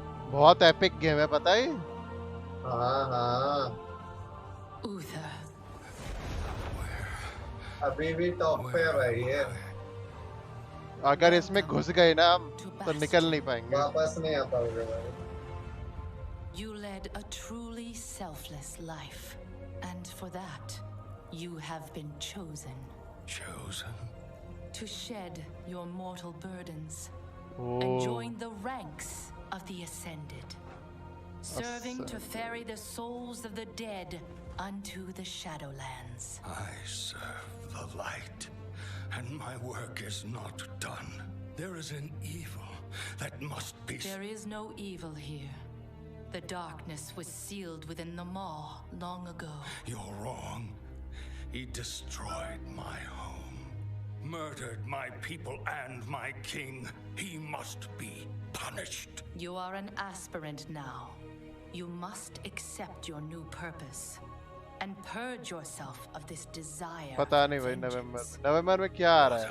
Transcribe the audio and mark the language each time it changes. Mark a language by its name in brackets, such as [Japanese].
[Hindi] बहुत epic game है, पता है? हाँ. [English] Uther. [Hindi] अभी भी टॉप पे रही है. अगर इसमें घुस गए ना हम तो निकल नहीं पाएंगे. वापस नहीं आ पाओगे भाई. [English] You led a truly selfless life, and for that, you have been chosen. Chosen? To shed your mortal burdens and join the ranks of the Ascended, serving to ferry the souls of the dead unto the Shadowlands. I serve the light, and my work is not done. There is an evil That must be... There is no evil here. The darkness was sealed within the maw long ago. You're wrong. He destroyed my home, murdered my people and my king. He must be punished. You are an aspirant now. You must accept your new purpose and purge yourself of this desire. [Hindi] पता नहीं भाई नवंबर में क्या आ रहा है?